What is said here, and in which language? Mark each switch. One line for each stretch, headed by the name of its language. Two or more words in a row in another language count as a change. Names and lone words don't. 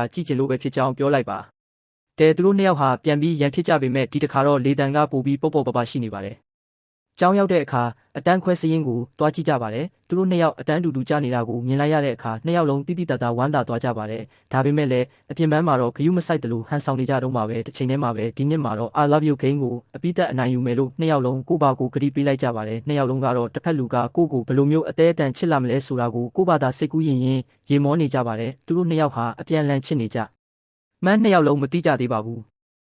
Burmese: ကြည့်ချင်လို့ပဲဖြစ်ကြောင်းပြောလိုက်ပါတဲသူတို့နှစ်ယောက်ဟာပြန်ပြီးရန်ဖြစ်ကြပေမဲ့ဒီတစ်ခါတော့လေတံကပိုပြီးပေါ့ပရှိနေပါတယ်။ကျောင်းရောက်တဲ့ အခါအတန်းခွဲစည်းရင်းကိုတွားကြည့်ကြပါတယ်။သူတို့နှစ်ယောက်အတန်းတူကြနေတာကိုမြင်လိုက်ရတဲ့အခါနှစ်ယောက်လုံးတိတိတတ်တာဝမ်းသာသွားကြပါတယ်။ဒါပေမဲ့လည်းအပြင်ပန်းမှာတော့ဂယုမဆိုင်တယ်လို့ဟန်ဆောင်နေကြတော့မှာပဲတစ်ချိန်တည်းမှာပဲဒီနှစ်မှာတော့
English: I love you game
Burmese: ကိုအပိသက်အနိုင်ယူမယ်လို့နှစ်ယောက်လုံးကိုဘာကိုဂရီပေးလိုက်ကြပါတယ်။နှစ်ယောက်လုံးကတော့တစ်ဖက်လူကကိုဘယ်လိုမျိုးအသေးအတန်ချစ်လာမလဲဆိုတာကိုကိုဘာသာစိတ်ကူးရင်ရေမောနေကြပါတယ်။သူတို့နှစ်ယောက်ဟာအပြန်လန်ချစ်နေကြ။မှန်းနှစ်ယောက်လုံးမသိကြသေးပါဘူး။